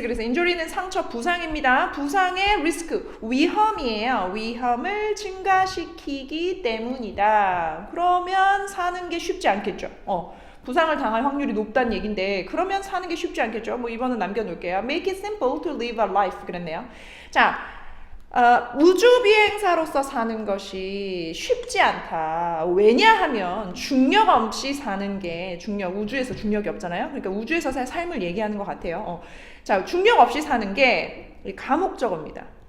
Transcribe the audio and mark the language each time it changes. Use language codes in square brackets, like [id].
[ko] 그래서 injury는 상처, 부상입니다. 부상의 risk, 위험이에요. 위험을 증가시키기 때문이다. 그러면 사는 게 쉽지 않겠죠. 부상을 당할 확률이 높다는 얘긴데 그러면 사는 게 쉽지 않겠죠. 뭐 이번은 남겨놓을게요. [en] Make it simple to live a life [ko] 그랬네요. 자, 우주 비행사로서 사는 것이 쉽지 않다. 왜냐하면 중력 없이 사는 게 우주에서 중력이 없잖아요. 그러니까 우주에서의 삶을 얘기하는 것 같아요. 자, 중력 없이 사는 게 가목적어입니다.